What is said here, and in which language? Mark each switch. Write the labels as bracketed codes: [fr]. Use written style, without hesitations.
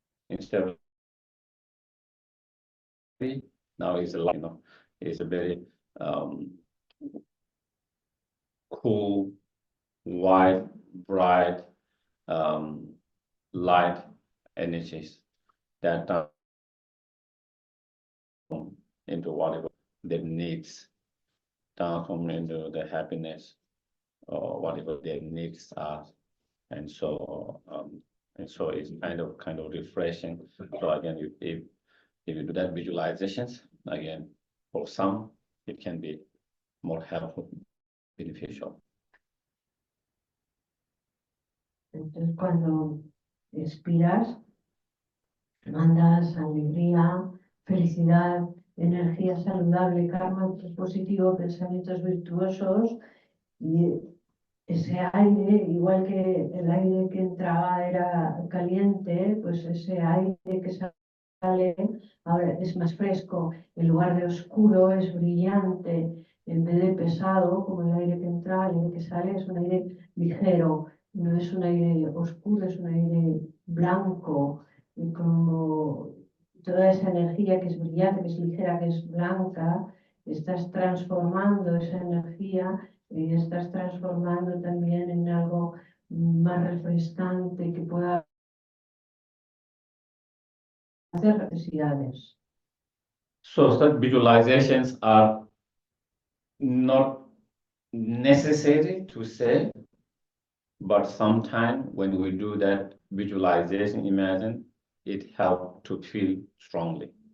[en] Instead of now it's light, it's a very cool, white, bright, light energies that transform into whatever their needs, transform into the happiness or whatever their needs are. And so it's kind of refreshing. So again, if you do that visualizations, again, for some, it can be more helpful, beneficial. [es] Entonces, cuando expiras, mandas alegría, felicidad, energía saludable, karma positivo, pensamientos virtuosos, y ese aire, igual que el aire que entraba era caliente, pues ese aire que sale ahora es más fresco, en lugar de oscuro es brillante, en vez de pesado, como el aire que entra, el aire que sale es un aire ligero, no es un aire oscuro, es un aire blanco, y como toda esa energía que es brillante, que es ligera, que es blanca, estás transformando esa energía y estás transformando también en algo más refrescante que pueda hacer necesidades. [en] So such visualizations are not necessary to say, but sometimes when we do that visualization, imagine, it helps to feel strongly.